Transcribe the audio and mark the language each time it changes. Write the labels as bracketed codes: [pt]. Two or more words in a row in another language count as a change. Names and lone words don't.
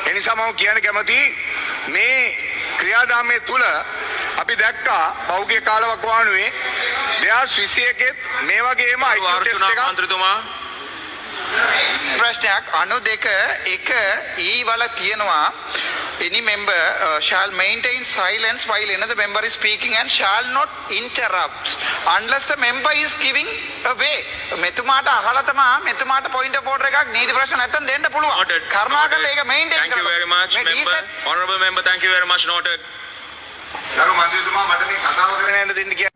[si] එනිසා මම කියන්න කැමති මේ ක්‍රියාදාමය තුල අපි දැක්කා පෞද්ගලික කාලවකවානුවේ 2021 මේ වගේම IQ ටෙස්ට් එකක් මන්ත්‍රීතුමා ප්‍රශ්නයක් 92 එක E වල තියෙනවා [en] any member shall maintain silence while another member is speaking and shall not interrupt unless the member is giving away [si] මෙතුමාට අහලා තමයි මෙතුමාට [en] point of order [si] එකක් නීති ප්‍රශ්න නැත්තම් දෙන්න පුළුවන් [en] Noted. [si] කරුණාකරලා ඒක maintain [en] Thank you very much, [si] මේ [en] member. decent- Honorable member, thank you very much. Noted. [si] ගරු මන්ත්‍රීතුමා මට මේ කතාව කරගෙන යන්න දෙන්න කියලා